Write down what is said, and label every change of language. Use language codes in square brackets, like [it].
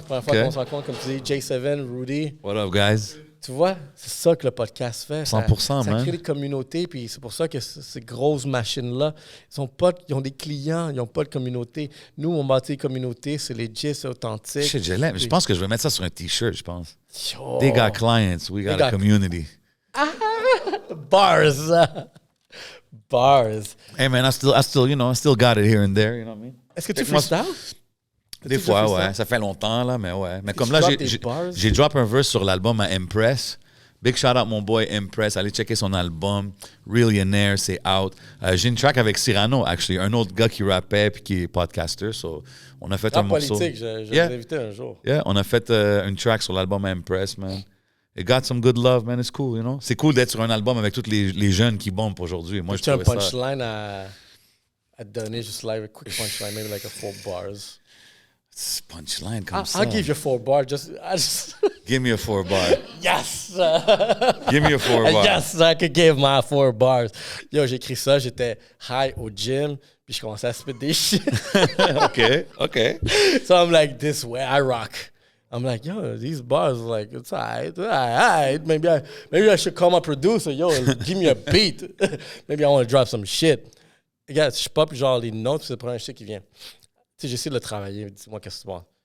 [fr] Première fois qu'on se rencontre, comme tu dis, J7, Rudy. [en] What up, guys? [fr] Tu vois, c'est ça que le podcast fait. 100%, ça crée des communautés, puis c'est pour ça que ces grosses machines-là, ils ont des clients, ils n'ont pas de communauté. Nous, on bâtit des communautés, c'est legit, c'est authentique. Shit, je pense que je vais mettre ça sur un T-shirt, je pense. Yo. [en] They got clients, we got a community. Bars. Bars. Hey man, I still, you know, I still got it here and there, you know what I mean? [fr] Est-ce que tu freestyle? Des fois, ouais. Ça fait longtemps, là, mais ouais. Mais comme là, j'ai drop un verse sur l'album à Impress. [en] Big shout out [fr] mon boy Impress. Allez checker son album. Realionaire, c'est out. J'ai une track avec Cyrano, actually. Un autre gars qui rappait puis qui est podcaster. So, on a fait un morceau. Politique, je l'ai invité un jour. Yeah, on a fait une track sur l'album Impress, man. [en] It got some good love, man. It's cool, you know. [fr] C'est cool d'être sur un album avec tous les jeunes qui bombent aujourd'hui. Moi, je trouve ça. Tu as un punchline à donner, [en] just like a quick punchline, maybe like a 4 bars. [fr] Punchline comme ça. [en] I'll give you 4 bars. Just give me a 4 bar. Yes! Give me a 4 bar. Yes, I could give my 4 bars. [fr] Yo, j'ai écrit ça, j'étais high au gym, puis je commençais à spit des shit. [en] OK. So I'm like, this way I rock. I'm like, yo, these bars, like, it's all right. Maybe I should call my producer. Yo, give me a beat. Maybe I want to drop some shit. [fr] Regarde, je pop genre les notes, c'est le premier shit qui vient. Tu sais, j'essaie de le travailler. Dis-moi qu'est-ce que tu vois.